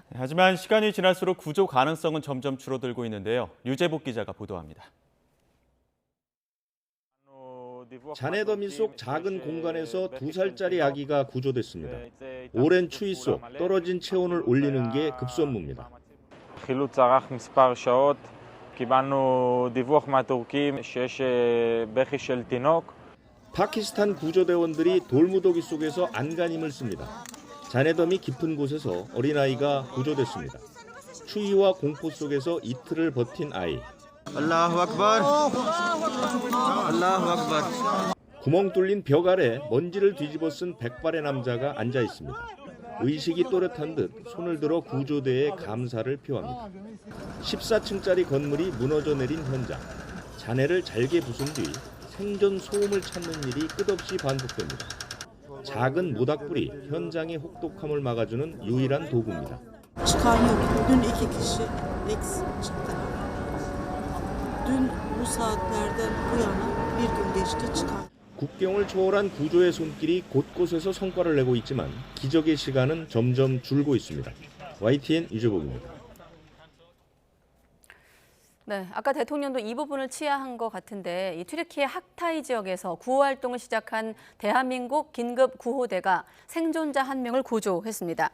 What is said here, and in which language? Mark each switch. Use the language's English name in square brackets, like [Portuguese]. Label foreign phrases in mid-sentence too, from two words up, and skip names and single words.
[Korean] 하지만 시간이 지날수록 구조 가능성은 점점 줄어들고 있는데요. 유재복 기자가 보도합니다. 잔해 더미 속 작은 공간에서 2살짜리 아기가 구조됐습니다. 오랜 추위 속 떨어진 체온을 올리는 게 급선무입니다. [Hebrew] חילוץ ארך מספר שעות. קיבלנו דיווח מהטורקים שיש בכי של תינוק. [Korean] 파키스탄 구조대원들이 돌무더기 속에서 안간힘을 씁니다. 잔해더미 깊은 곳에서 어린아이가 구조됐습니다. 추위와 공포 속에서 이틀을 버틴 아이. [Arabic] الله أكبر. الله أكبر. [Korean] 구멍 뚫린 벽 아래 먼지를 뒤집어 쓴 백발의 남자가 앉아 있습니다. 의식이 또렷한 듯 손을 들어 구조대에 감사를 표합니다. 14층짜리 건물이 무너져 내린 현장. 잔해를 잘게 부순 뒤 생존 소음을 찾는 일이 끝없이 반복됩니다. 작은 모닥불이 현장의 혹독함을 막아주는 유일한 도구입니다. [Turkish] Çıkan yok. Dün 2 kişi eksik çıktı. Dün bu saatlerden bu yana bir gün geçti çıkan. [Korean] 국경을 초월한 구조의 손길이 곳곳에서 성과를 내고 있지만 기적의 시간은 점점 줄고 있습니다. YTN 유재복입니다. 네, 아까 대통령도 이 부분을 치하한 것 같은데 이 튀르키예 학타이 지역에서 구호 활동을 시작한 대한민국 긴급 구호대가 생존자 1명을 구조했습니다.